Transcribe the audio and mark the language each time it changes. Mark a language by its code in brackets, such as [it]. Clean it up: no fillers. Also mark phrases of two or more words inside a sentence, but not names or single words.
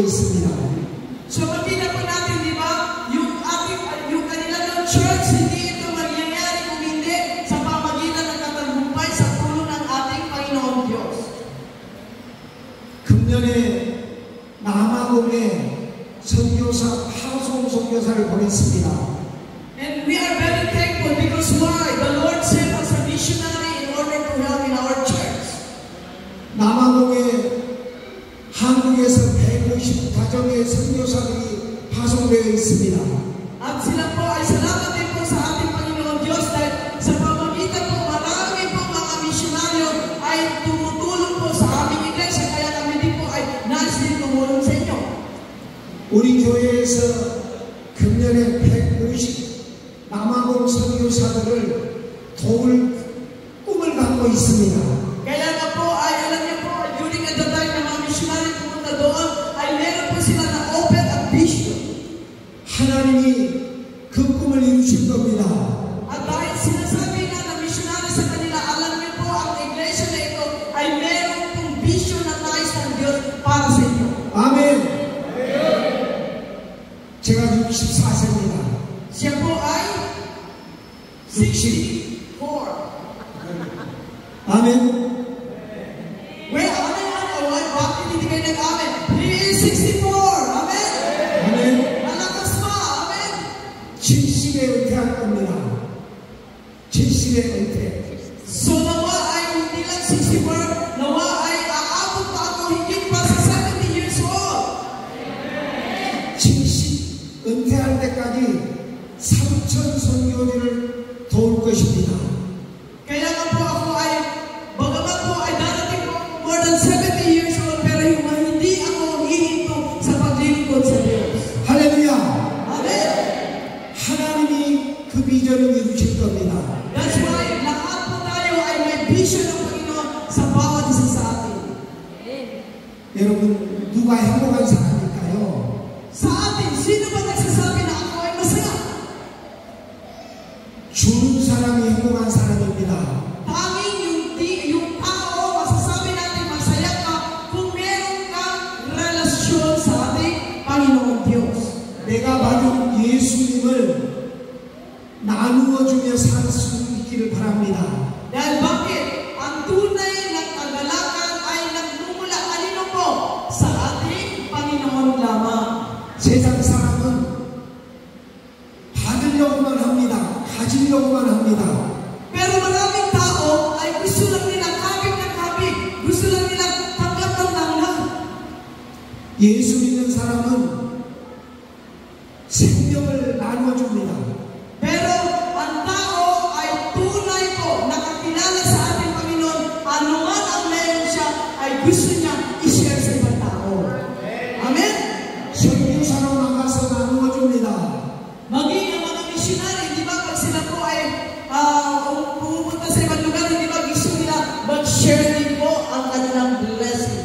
[ko] 있습니다. [tl] So makita po natin, di ba, yung kanilang church, hindi ito mangyayari kung hindi sa pamagitan ng katagumpay sa tulong ng ating Panginoon Diyos. [ko] 금년에 남아공에 선교사 파송 선교사를 보냈습니다. [en] And we are very thankful because why? The Lord sent us a missionary in order to help in our church. [ko] 남아공에 한국에서 150 가정의 선교사들이 파송되어 있습니다. [tl] At sila po ay salamat din po sa ating Panginoon Diyos dahil sa pamagitan po marami po mga misyonaryo ay tumutulong po sa aming iglesia kaya kami din po ay nais din tumulong sa inyo. [ko] 우리 교회에서 금년에 150 남아공 선교사들을 도울 꿈을 갖고 있습니다. [tl] Kaya nga po ay alam niyo po [en] during the time [tl] na mga missionary pumunta doon ay meron po sila na open at vision. [ko] 하나님이 그 꿈을 이루실 겁니다. [tl] At dahil sinasabi nga na missionary sa kanila, alam niyo po ang iglesia na ito ay meron pong vision na nais ng Diyos para sa inyo. [ko] 아멘. 제가 64세입니다. [tl] Siya po ay 64. [ko] 아멘. [tl] Well, bakit hindi kayo nag-amen? [en] He is 64. Amen? [ko] 아멘. [tl] Malakas pa. Amen? [ko] 70에 은퇴할 겁니다. 70에 은퇴. [tl] So nawa ay hindi lang 64, nawa ay aabot pa ako higit pa sa 70 [en] years old. [ko] 70 은퇴할 때까지 3천 선교지를 도울 것입니다. [tl] Kaya nga po ako ay, bagamat po ay darating po [en] more than 70 years old, [tl] pero hindi ako hihinto sa paglilingkod sa Diyos. [ko] 할렐루야. [tl] Amen? [ko] 하나님이 그 비전을 이루실 겁니다. [en] That's why [tl] lahat po tayo ay may vision ng Panginoon sa bawat isa sa atin. [ko] 여러분 누가 행복한 사람일까요? [tl] Sa atin, sino ba nagsasabi na ako ay masaya? [ko] 주는 사람이 행복한 사람입니다. [tl] Tanging yung tao, masasabi natin masaya ka kung meron kang relasyon sa ating Panginoon Diyos. [ko] 내가 받은 예수님을 나누어 주며 살 수 있기를 바랍니다. [tl] Dahil bakit? Ang tunay na kagalakan ay nagmumula kanino po? Sa ating Panginoon lamang. [ko] 세상 사람은 받으려고만 합니다. 가지려고만 합니다. [tl] Pero maraming tao ay gusto lang nilang kapit ng kapit. Gusto lang nilang tanggap ng tanggap. [ko] 예수 믿는 사람은 생명을 나누어 줍니다. [tl] Pero ang tao ay tunay po nakakilala sa ating Panginoon. Ano man ang meron siya ay gusto niya i-share sa ibang tao. Amen? [ko] 선교사로 나가서 나누어 줍니다. [tl] Maging ang mga missionary, di ba, pag sila po ay pumunta sa ibang lugar, di ba, gusto nila mag-share din po ang kanilang blessing.